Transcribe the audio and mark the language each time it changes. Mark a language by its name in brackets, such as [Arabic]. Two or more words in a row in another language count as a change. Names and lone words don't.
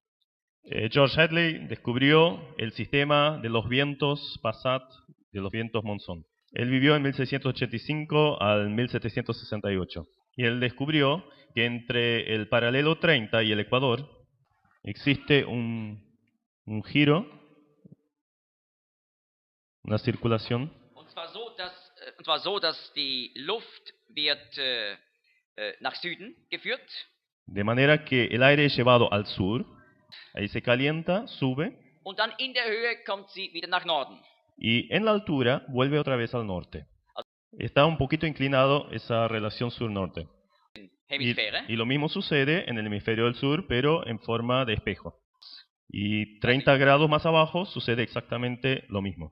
[Spanish] George Hadley descubrió el sistema de los vientos Passat, de los vientos monzón. Él vivió en 1685 al 1768 y él descubrió que entre el paralelo 30 y el ecuador existe un giro, una circulación, [German] Und zwar so, dass die Luft wird nach Süden geführt. [Spanish] de manera que el aire es llevado al sur, ahí se calienta, sube, [German] Und dann in der Höhe kommt sie wieder nach Norden. [Spanish] y en la altura vuelve otra vez al norte. Está un poquito inclinado esa relación sur-norte. [German] Hemisphäre. [Spanish] Y lo mismo sucede en el hemisferio del sur, pero en forma de espejo. Y 30 grados más abajo sucede exactamente lo mismo.